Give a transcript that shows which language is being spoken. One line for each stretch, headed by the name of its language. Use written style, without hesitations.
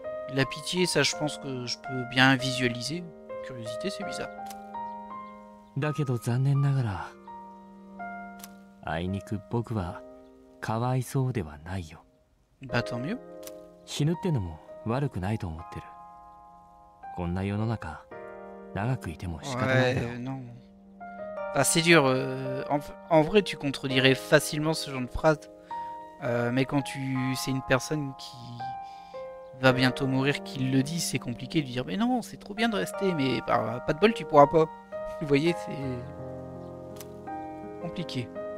French: De la pitié, ça je pense que je peux bien visualiser. Curiosité, c'est bizarre.
Japanese: だけど残念ながらあいにく僕はかわいそうではないよ。
French: Bah tant mieux.
Japanese: 死ぬってのも悪くないと思ってる。こんな世の中長くいても仕方ないだろう。
French: Non. Bah, c'est dur. En vrai, tu contredirais facilement ce genre de phrase. Mais quand c'est une personne qui va bientôt mourir qui le dit, c'est compliqué de lui dire mais non, c'est trop bien de rester, mais bah, pas de bol, tu pourras pas. Vous voyez, c'est compliqué.